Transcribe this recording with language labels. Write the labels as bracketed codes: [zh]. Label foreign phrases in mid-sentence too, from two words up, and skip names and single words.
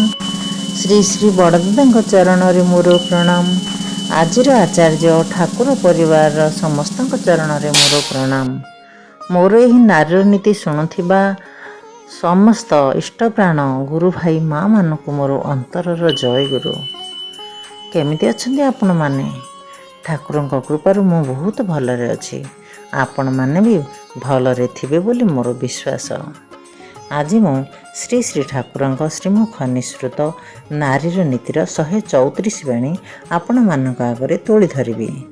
[or] ଶ୍ରୀ ଶ୍ରୀ ବଡ଼ଦାଦା ଚରଣ ରେ ମୋର ପ୍ରଣାମ। ଆଜିର ଆଚାର୍ଯ୍ୟ ଠାକୁର ପରିବାର ସମସ୍ତ ଚରଣ ରେ ମୋର ପ୍ରଣାମ। ମୋର ଏହି ନାରୀ ନୀତି ଶୁଣୁଥିବା ସମସ୍ତ ଇଷ୍ଟପ୍ରାଣ ଗୁରୁ ଭାଇ ମା ମାନଙ୍କ ମୋର ଅନ୍ତରର ଜୟ ଗୁରୁ। କେମିତି ଅଛନ୍ତି ଆପଣ ମାନେ? ଠାକୁର କୃପାରୁ ମୁଁ ବହୁତ ଭଲରେ ଅଛି। ଆପଣ ମାନେ ଭି ଭଲରେ ଥିବେ ବୋଲି ମୋର ବିଶ୍ୱାସ। ଆଜି ମୁଁ ଶ୍ରୀ ଶ୍ରୀ ଠାକୁର ଶ୍ରୀମୁଖ ନିଃସୃତ ନାରୀର ନୀତିର 134 ବାଣୀ ଆପଣ ମାନଙ୍କ ଆଗରେ ତୋଳି ଧରିବି।